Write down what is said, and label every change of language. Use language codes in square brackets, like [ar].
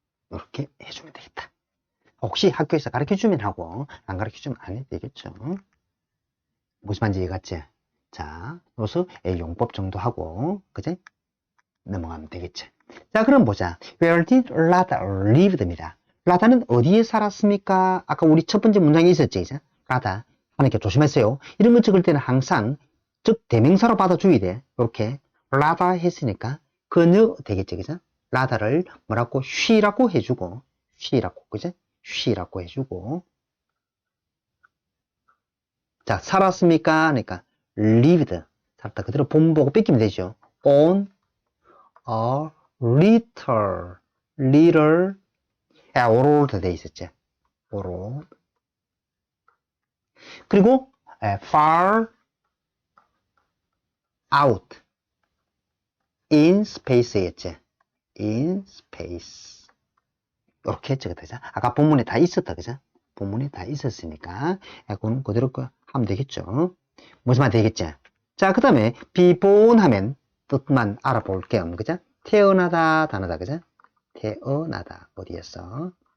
[ko] 이렇게 해주면 되겠다. 혹시 학교에서 가르쳐주면 하고, 안 가르쳐주면 안 해도 되겠죠? 무슨 말인지 이해갔지? 자, 여기서 용법 정도 하고, 그지? 넘어가면 되겠지. 자, 그럼 보자. [en] Where did Lada live입니다. [ko] 라다는 어디에 살았습니까? 아까 우리 첫 번째 문장에 있었지, 이제. 라다. 하니까 조심하세요. 이런 거 적을 때는 항상, 즉, 대명사로 받아줘야 돼. 이렇게. 라다 했으니까, 그녀 되겠지, 그죠? 라다를 뭐라고? she라고 해주고, she라고, 그죠? she라고 해주고. 자, 살았습니까? 그러니까, lived. 살았다. 그대로 본 보고 뺏기면 되죠. [en] on a little, old 돼 있었지. old. 그리고, far out in space였지. in space. [ko] 이렇게 적어도 되죠. 아까 본문에 다 있었다, 그죠? 본문에 다 있었으니까, 그건 그대로 하면 되겠죠. 무슨 말 되겠지? 자, 그 다음에, be born 하면 뜻만 알아볼게요. 그죠? 태어나다, 단어다, 그죠? 태어나다. 어디였어?